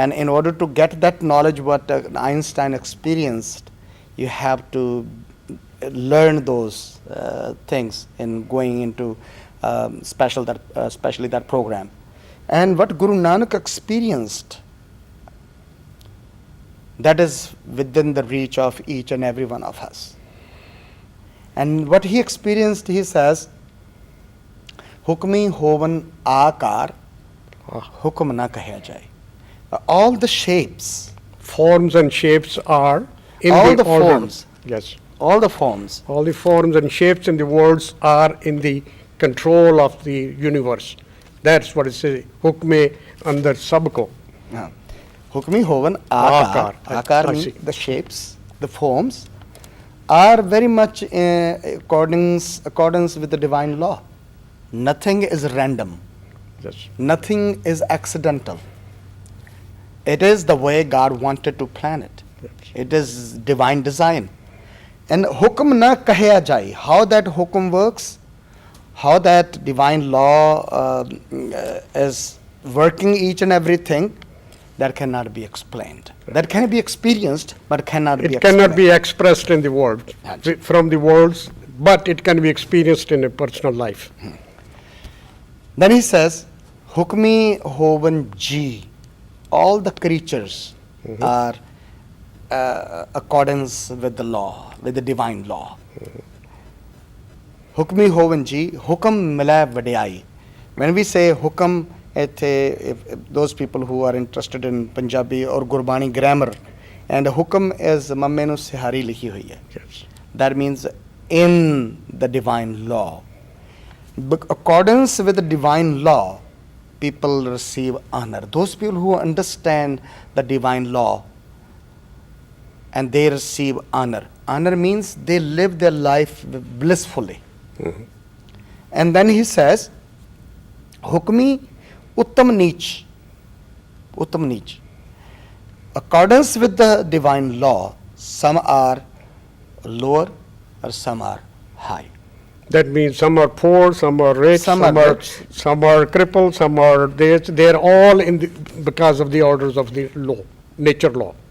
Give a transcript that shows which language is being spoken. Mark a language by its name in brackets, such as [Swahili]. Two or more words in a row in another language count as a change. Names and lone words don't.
[English] And in order to get that knowledge what Einstein experienced, you have to learn those things in going into especially that program. And what Guru Nanak experienced, that is within the reach of each and every one of us. And what he experienced, he says, [Punjabi] ਹੁਕਮੀ ਹੋਵਨ ਆਕਾਰ, ਹੁਕਮ ਨਾ ਕਹਿਆ ਜਾਈ. [English] All the shapes, Forms and shapes are in all the order. forms, Yes. all the forms, All the forms and shapes in the worlds are in the control of the universe. That's what it says. [Punjabi] ਹੁਕਮੇ ਅੰਦਰ ਸਭਕੋ. ਹੁਕਮੀ ਹੋਵਨ Aakar. ਆਕਾਰ। ਆਕਾਰ [English] I means see. the shapes, the forms, are very much in accordance with the divine law. Nothing is random. Yes. Nothing is accidental. It is the way God wanted to plan it. Yes. It is divine design. And [Punjabi] ਹੁਕਮ ਨਾ ਕਹਿਆ ਜਾਈ, [English] how that hukum works, how that divine law is working each and everything, that cannot be explained. That can be experienced, but cannot be It explained. cannot be expressed in the world, Yes. from the worlds, but it can be experienced in a personal life. Then he says, [Punjabi] ਹੁਕਮੀ ਹੋਵਨ ਜੀਅ. [English] All the creatures are accordance with the law, with the divine law. [Punjabi] ਹੁਕਮੀ ਹੋਵਨ ਜੀਅ, ਹੁਕਮ ਮਿਲਾ ਵਡਿਆਈ. [English] When we say hukam, if those people who are interested in Punjabi or Gurbani grammar, and hukam is [Punjabi] ਮੰਮੇ ਨੂੰ ਸਿਹਾਰੀ ਲਿਖੀ ਹੋਈ ਹੈ. [English] Yes. That means in the divine law. Accordance with the divine law, people receive honor. Those people who understand the divine law and they receive honor. Honor means they live their life blissfully. And then he says, [Punjabi] ਹੁਕਮੀ ਉੱਤਮ ਨੀਚ. ਉੱਤਮ ਨੀਚ. [English] Accordance with the divine law, some are lower or some are high. That means some are poor, some are rich, Some some are are rich. some are crippled, some are this. They're all in the, because of the orders of the law, nature law,